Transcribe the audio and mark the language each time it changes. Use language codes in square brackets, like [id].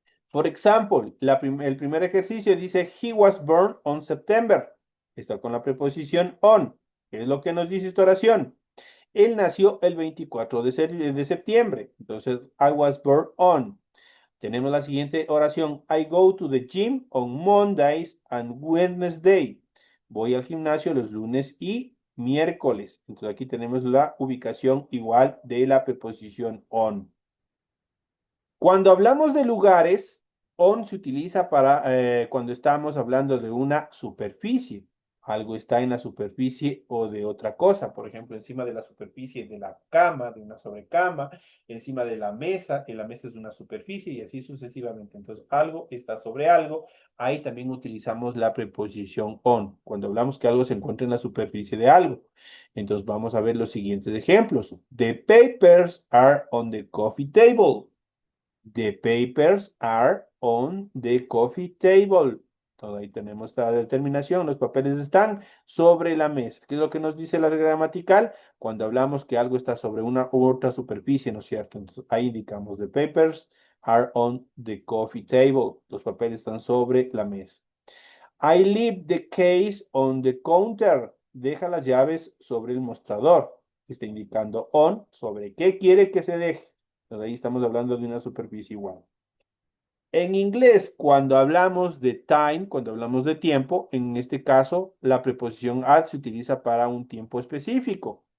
[es] Por ejemplo, el primer ejercicio dice, he was born on September. Está con la preposición on. ¿Qué es lo que nos dice esta oración? Él nació el 24 de septiembre. Entonces, I was born on. Tenemos la siguiente oración. [en] I go to the gym on Mondays and Wednesday. [es] Voy al gimnasio los lunes y miércoles. Entonces aquí tenemos la ubicación igual de la preposición on. Cuando hablamos de lugares, on se utiliza para cuando estamos hablando de una superficie. Algo está en la superficie o de otra cosa. Por ejemplo, encima de la superficie de la cama, de una sobrecama, encima de la mesa, que la mesa es una superficie y así sucesivamente. Entonces, algo está sobre algo. Ahí también utilizamos la preposición on. Cuando hablamos que algo se encuentra en la superficie de algo. Entonces, vamos a ver los siguientes ejemplos. [en] The papers are on the coffee table. The papers are on the coffee table. [es] Todo ahí tenemos esta determinación. Los papeles están sobre la mesa. ¿Qué es lo que nos dice la regla gramatical? Cuando hablamos que algo está sobre una u otra superficie, ¿no es cierto? Entonces ahí indicamos the papers are on the coffee table. Los papeles están sobre la mesa. [en] I leave the case on the counter. [es] Deja las llaves sobre el mostrador. Está indicando on sobre qué quiere que se deje. Entonces ahí estamos hablando de una superficie igual. En inglés, cuando hablamos de time, cuando hablamos de tiempo, en este caso, la preposición at se utiliza para un tiempo específico.